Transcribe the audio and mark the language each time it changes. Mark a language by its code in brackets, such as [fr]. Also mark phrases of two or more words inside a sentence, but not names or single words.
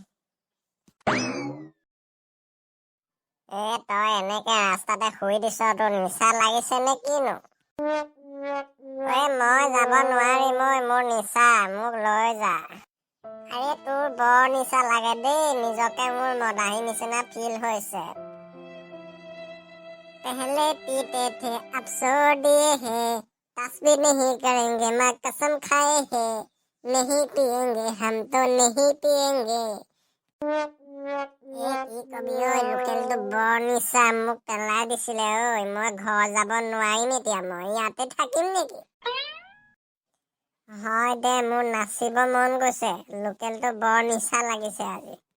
[as] তই এনেকে ৰাস্তাতে শুই দিছ, তোৰ নিচা লাগিছে নে কিনো? মই যাব নোৱাৰিম, মোৰ নিচা, মোক লৈ যা। আৰে তোৰ বৰ নিচা লাগে দেই, নিজকে মোৰ মদাহী নিচিনা ফিল হৈছে। [hi] पहले पीते थे अब छोड़ दिए हैं, तस्वीर नहीं करेंगे माँ कसम खाए हैं, नहीं पिएंगे हम तो नहीं पिएंगे। [as] কি কবি লোকেলটো বৰ নিচা, মোক পেলাই দিছিলে মই ঘৰ যাব নোৱাৰিম এতিয়া, মই ইয়াতে থাকিম নেকি? হয় দে, মোৰ নাচিব মন গৈছে, লোকেলটো বৰ নিচা লাগিছে আজি।